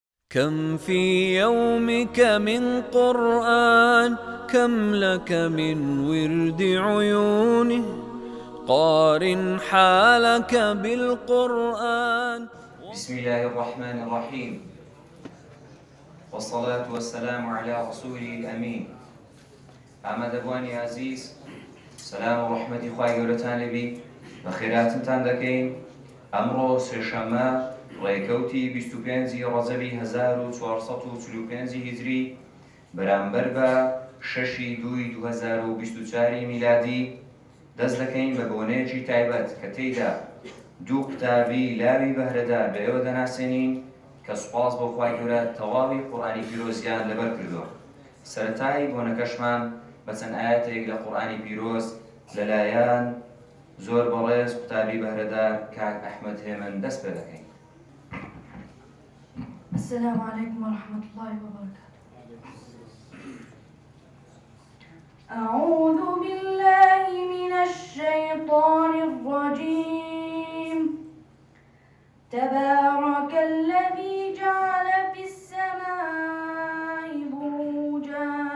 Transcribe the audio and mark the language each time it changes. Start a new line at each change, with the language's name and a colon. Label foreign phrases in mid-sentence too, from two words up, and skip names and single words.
Arabic: كم في يومك من قرآن، كم لك من ورد عيونه، قارن حالك بالقرآن. بسم الله الرحمن الرحيم، والصلاة والسلام على رسوله الأمين.
Central Kurdish: أحمد أبواني عزيز،
Arabic: سلام ورحمة
Central Kurdish: خواهي گەورەتان لەبی بەخێراتتان دەکەین. ئەمڕۆ سێشەممە ڕێکەوتی 25 ڕەجەبی 1445 هیجری بەرامبەر بە 6/2/2024 میلادی دەست دەکەین بە بۆنەیەکی تایبەت کە تێیدا دوو قوتابی لاوی بەهرەدار بەئێوە دەناسێنین کە سوپاس بۆ خوای گەورە تەواوی قورئانی پیرۆزیان لەبەر کردووە. سەرەتای بۆنەکەشمان بە چەند ئاەتێک لە قورئانی پیرۆز لەلایەن زۆر بەڕێز قوتابی بەهرەدار کاک ئەحمەد هێمن دەست پێ دەکەین.
Arabic: السلام عليكم ورحمة الله وبركاته. أعوذ بالله من الشيطان الرجيم. تبارك الذي جعل في السماء بروجا